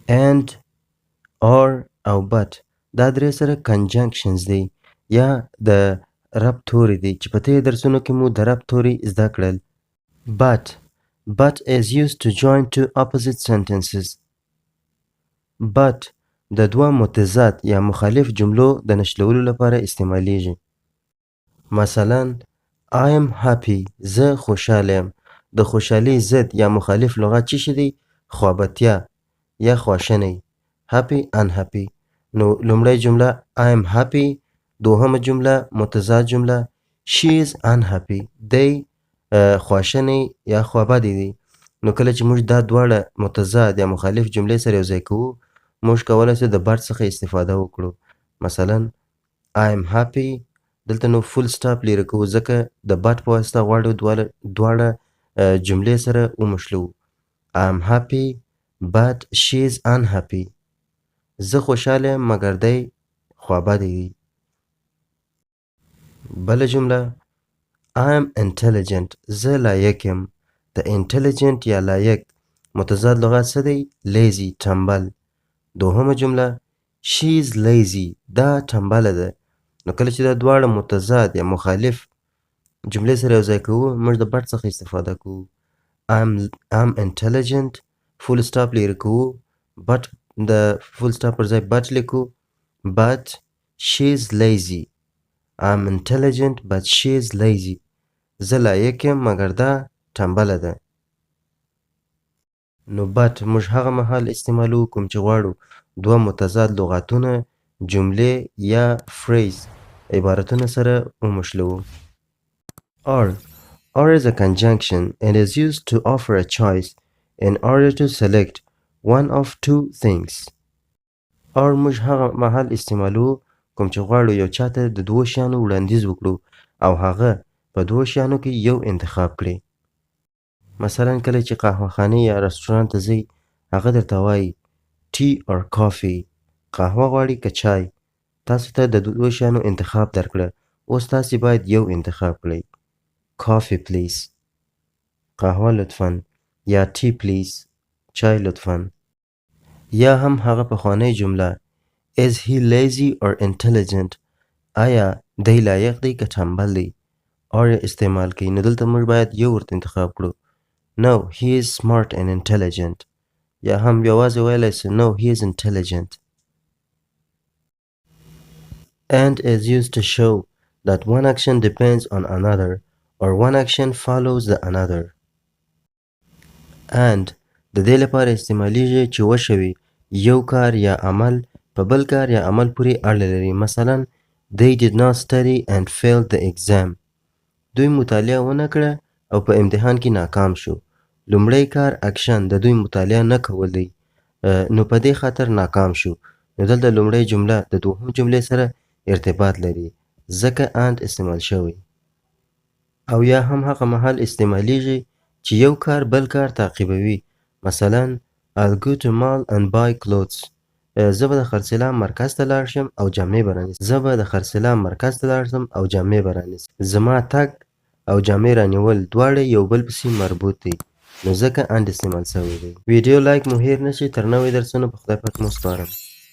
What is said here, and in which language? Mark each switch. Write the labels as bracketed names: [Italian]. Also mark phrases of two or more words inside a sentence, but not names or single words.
[English] and or [Pashto] او but دا درې سره conjunctions دی یا د ربط توري دی چې په تېرو درسونو کې مو د ربط توري زده کړل. [English] But is used to join two opposite sentences. [Pashto] But د دوه متضاد یا مخالف جملو د نښلولو لپاره استعمالیږي. مثلا [English] I am happy [Pashto] زه خوشحاله یم. د خوشحالۍ ضد یا مخالف لغت څه شی دی؟ خوابتیا یا خواشینی. [English] happy unhappy. [Pashto] نو لومړی جمله [English] I am happy، [Pashto] دوهمه جمله متضاد جمله [English] she is unhappy، [Pashto] دی خواشینی یا خوابدی دی. نو کله چې موږ دا دواړه متضاد یا مخالف جملې سره یو ځای کوو موږ کولی شو د but څخه استفاده وکړو. مثلا [English] I am happy [Pashto] دلته نو فول سټاپ لیرې کوو ځکه د but په واسطه غواړو دواړه جملې سره ومښلو. [English] I am happy but she is unhappy. [Pashto] زه خوشحاله یم مګر دی خوابدی دی. بله جمله [English] I am intelligent [Pashto] زه لایق یم. د intelligent یا لایق متضاد لغت څه دی؟ lazy تنبل. دوهمه جمله [English] she is lazy [Pashto] دا تنبله ده. نو کله چې دا دواړه متضاد یا مخالف جملې سره یو ځای کوو موږ د but څخه استفاده کوو. [English] I'm intelligent [Pashto] فول سټاپ لیرې کوو but د فول سټاپ پر ځای but لیکو [English] but she is lazy. I'm intelligent but she is lazy. [Pashto] زه لایق یم مګر دا تنبله ده. نو but موږ هغه مهال استعمالوو کوم چې غواړو دوه متضاد لغاتونه جملې یا phrase عبارتونه سره ومښلوو. [English] or is a conjunction and is used to offer a choice in order to select one of two things. [Pashto] or موږ هغه مهال استعمالوو کوم چې غواړو یو چاته د دوو شیانو وړاندیز وکړو او هغه په دوو شیانو کې یو انتخاب کړي. مثلا کله چې قهوه خانې یا رستورانت ته ځئ هغه درته وایي [English] tea or coffee [Pashto] قهوه غواړي که چای. تاسو ته د دوو شیانو انتخاب درکړه اوس تاسې باید یو انتخاب کړئ. [English] coffee please [Pashto] قهوه لطفاً یا [English] tea please [Pashto] چای لطفاً. یا هم هغه پخوانی جمله [English] is he lazy or intelligent [Pashto] آیا دی لایق دی که تنبل دی or استعمال کوي. نو دلته موږ باید یو ورته انتخاب کړو. [English] No he is smart and intelligent [Pashto] یا هم یوازې ویلی سو [English] no he is intelligent. And is used to show that one action depends on another or one action follows the another. [Pashto] and د دې لپاره استعمالیږي چې وشوي یو کار یا عمل په بل کار یا عمل پورې اړه لري. مثلا [English] they did not study and failed the exam. [Pashto] دوی مطالعه ونه کړه او په امتحان کې ناکام شو. لومړی کار اکشن د دوی مطالعه نه کول دی نو په دې خاطر ناکام شو. نو دلته لومړی جمله د دوهم جملې سره ارتباط لري ځکه and استعمال شوی. او یا هم هغه مهال استعمالیږي چې یو کار بل کار تعقیبوي. مثلا [English] I'll go to mall and buy clothes. [Pashto] زه به د خرڅلاو مرکز ته لاړ شم او جامې به رانیسم. زما تګ او جامې رانیول دواړه یو بل پسې مربوط دي نو ځکه and استعمال شوی دی. ویډیو لایک مو هیر نشي. تر نوې درسونو په خدای پاک مو سپارم.